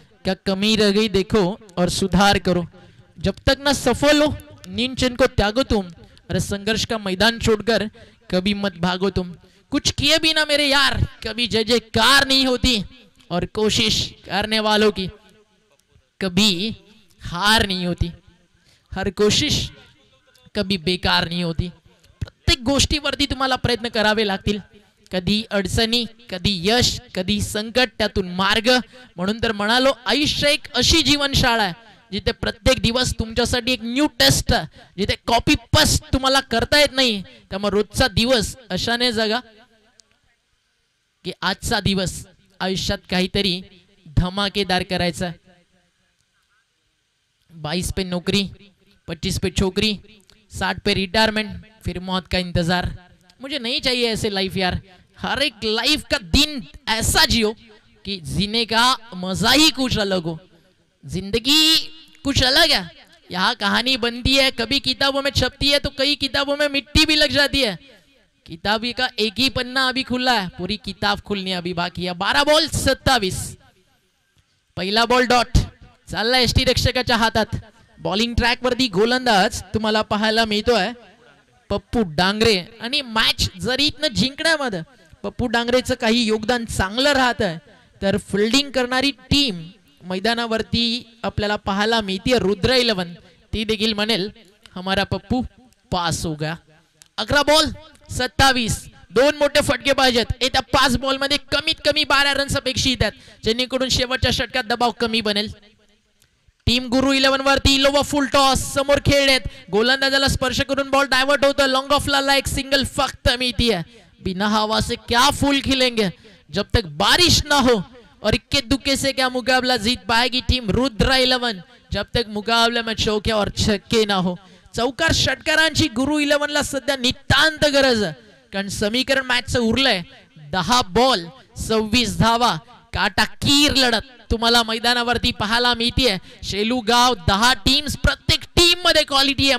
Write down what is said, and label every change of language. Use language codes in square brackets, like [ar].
[hi] क्या कमी रह गई देखो और सुधार करो. जब तक न सफल हो नींद चैन को त्यागो तुम. अरे संघर्ष का मैदान छोड़कर कभी मत भागो तुम. कुछ किए भी ना मेरे यार कभी जय जयकार नहीं होती. और कोशिश करने वालों की कभी हार नहीं होती. हर कोशिश कभी बेकार नहीं होती. [mr] प्रत्येक गोष्टीवरती तुम्हाला प्रयत्न करावे लागतील. कधी अडचणी, कधी यश, कधी संकट, त्यातून मार्ग. म्हणून तर म्हणालो आयुष्य एक अशी जीवनशाळा आहे जिथे प्रत्येक दिवस तुमच्यासाठी एक न्यू टेस्ट, जिथे कॉपी पेस्ट तुम्हाला करता येत नाही. त्यामुळे रोजचा दिवस अशाने जगा की आजचा दिवस आयुष्यात काहीतरी धमाकेदार करायचा. [hi] 22 पे नौकरी, 25 पे छोकरी, 60 पे रिटायरमेंट, फिर मौत का इंतजार. मुझे नहीं चाहिए ऐसे लाइफ यार. हर एक लाइफ का दिन ऐसा जियो कि जीने का मजा ही कुछ अलग हो. जिंदगी कुछ अलग है. यहाँ कहानी बनती है, कभी किताबों में छपती है तो कई किताबों में मिट्टी भी लग जाती है. किताबी का एक ही पन्ना अभी खुला है, पूरी किताब खुलनी अभी बाकी है. [mr] 12 बॉल 27. पहिला बॉल डॉट चालला एसटी रक्षकाच्या हातात. बॉलिंग ट्रॅक वरती गोलंदाज तुम्हाला पाहायला मिळतोय पप्पू डांगरे. आणि मॅच जरी इथनं जिंकण्यामध्ये पप्पू डांगरेचं काही योगदान चांगलं राहत आहे तर फिल्डिंग करणारी टीम मैदानावरती आपल्याला पाहायला मिळते रुद्र 11. ती देखील म्हणेल [hi] हमारा पप्पू पास हो गया. [mr] 11 बॉल 27. 2 मोठे फटके पाहिजेत. येत्या 5 बॉल मध्ये कमीत कमी 12 रन्स अपेक्षित आहेत जेणेकरून शेवटच्या षटकात दबाव कमी बनेल. टीम गुरु 11 वरती लोवा फुल टॉस समोर खेळलेत. गोलंदाजाला स्पर्श करून बॉल डायवर्ट होता. लॉन्ग ऑफ ला एक सिंगल फक्त मिळती है. [hi] बिना हवा से क्या फूल खिलेंगे जब तक बारिश ना हो. और इक्के दुक्के से क्या मुकाबला जीत पाएगी टीम रुद्र 11 जब तक मुकाबले में चौके और छक्के ना हो. [mr] चौकार षटकारांची गुरु 11 ला सध्या नितांत गरज आहे. कारण समीकरण मॅचचं उरलंय. 10 बॉल 26 धावा. काटाकीर लढत तुम्हाला मैदानावरती पाहायला मिळते. शेलू गाव 10 टीम्स, प्रत्येक टीम मध्ये क्वालिटी आहे.